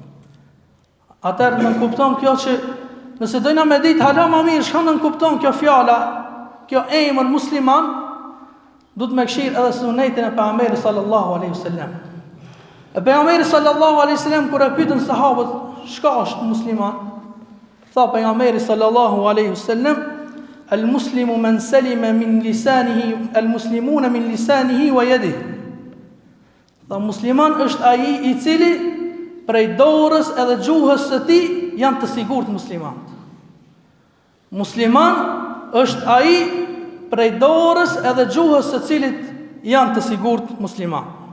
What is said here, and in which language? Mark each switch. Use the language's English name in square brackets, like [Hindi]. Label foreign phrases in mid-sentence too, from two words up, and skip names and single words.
[Albanian] Atëherë më kupton kjo që nëse dojna me ditë hala më mirë çka nën kupton kjo fjala, kjo emër musliman, do të më këshir edhe sunetin e pejgamberit [Arabic] صلى الله عليه وسلم. [Albanian] E pejgamberi [Arabic] صلى الله عليه وسلم [Albanian] kur e pyetën sahabët, çka është musliman? Tha pejgamberi [Arabic] صلى الله عليه وسلم المسلم من سلم من لسانه المسلمون من لسانه ويده. [Albanian] Tha musliman është ai i cili prej dorës edhe gjuhës së tij janë të sigurt muslimanët. Musliman është ai prej dorës edhe gjuhës së cilit janë të sigurt musliman.